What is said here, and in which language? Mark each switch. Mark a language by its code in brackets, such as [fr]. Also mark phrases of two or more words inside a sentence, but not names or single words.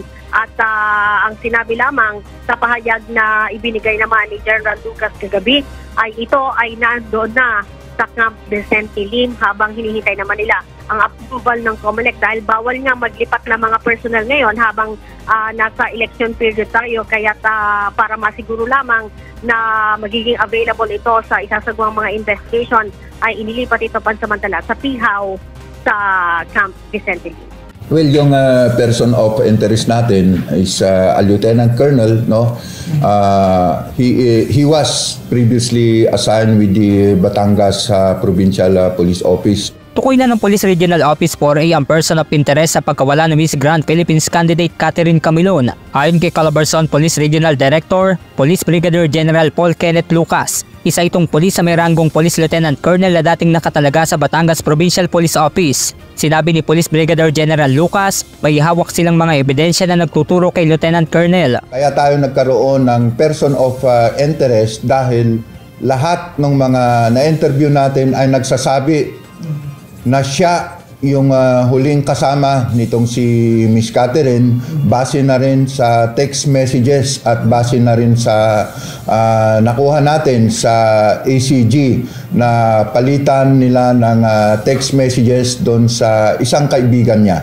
[tl] At ang sinabi lamang sa pahayag na ibinigay naman ni General Lucas kagabi ay ito ay nandoon na sa Camp Vicente Lim habang hinihintay naman nila ang approval ng COMELEC dahil bawal nga maglipat ng mga personnel ngayon habang nasa [en] election period [tl] tayo kaya para masiguro lamang na magiging available ito sa isasagawang mga investigation ay inilipat ito pansamantala sa Pihaw sa Camp Vicente Lim. [en] Well, [tl] yung [en] person of interest natin is a lieutenant colonel, no? He was previously assigned with the Batangas Provincial Police Office. [tl] Tukoy na ng Police Regional Office 4A ang [en] person of interest [tl] sa pagkawala ng Miss Grand Philippines candidate Catherine Camilon. Ayon kay Calabarzon Police Regional Director, Police Brigadier General Paul Kenneth Lucas, isa itong pulis sa may ranggong Police Lieutenant Colonel na dating nakatalaga sa Batangas Provincial Police Office. Sinabi ni Police Brigadier General Lucas, may hawak silang mga ebidensya na nagtuturo kay Lieutenant Colonel. Kaya tayo nagkaroon ng [en] person of interest [tl] dahil lahat ng mga na-interview natin ay nagsasabi na siya yung huling kasama nitong si Miss Catherine, base na rin sa [en] text messages [tl] at base na rin sa nakuha natin sa ACG na palitan nila ng [en] text messages [tl] doon sa isang kaibigan niya.